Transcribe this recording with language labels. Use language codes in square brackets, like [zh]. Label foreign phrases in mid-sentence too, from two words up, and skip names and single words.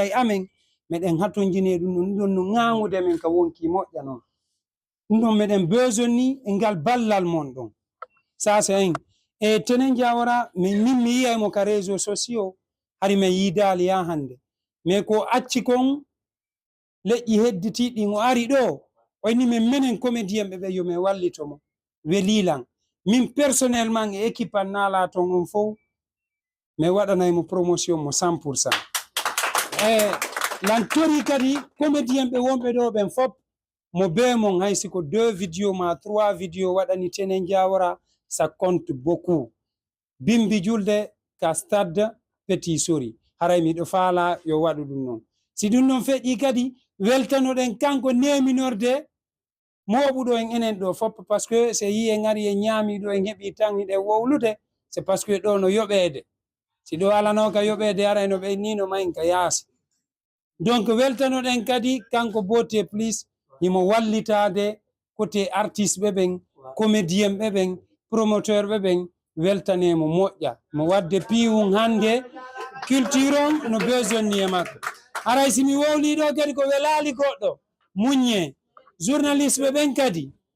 [ff] e amen meɗen hatonjini e ɗum ɗon no ŋaŋude men ka wonki moƴƴa noon ɗum ɗon meɗen besoin ni e ngal ballal mon ɗon sasa en e tenen jawara min mi yiyaymo ka [fr] réseau sociaux [ff] hari min yiidali ya hande mais ko acci kon leƴƴi hedditiɗin o ari ɗo wayni min menen comédien ɓe yo min wallitomo welilan min personnellement e équipe an naala ton on fof mi waɗanaymo promotion mo 100% e lan tori kadi comédien ɓe wonɓe ɗo ɓen fop mo be mon hay siko 2 vidéo ma 3 vidéo waɗani tenen jawara [fr] ça compte beaucoup [ff] bimbi julde ka stade Petit Sori haray miɗo faala yo waɗu ɗum noon si ɗum noon feƴƴi kadi weltanoɗen kanko neminorde moɓuɗo en enen ɗo fop [fr] par ce que [ff] so yi en ari en ñaami ɗo en heɓi tan hiɗen wowlude [fr] c'est parce que [ff] ɗo no yoɓede si ɗo alano ka yoɓede arayno ɓe nino mayin ka yaasi donc weltanoɗen kadi kanko Beauté Plus himo wallitade [fr] côté artiste [ff] ɓe ɓen comédien ɓe ɓen promoteur ɓe ɓen weltanemo moƴƴa mo wadde piwum hande culture on no besoin ni e makko aray simi wowliɗo kadi ko welali goɗɗo muñe journaliste ɓe ɓen kadi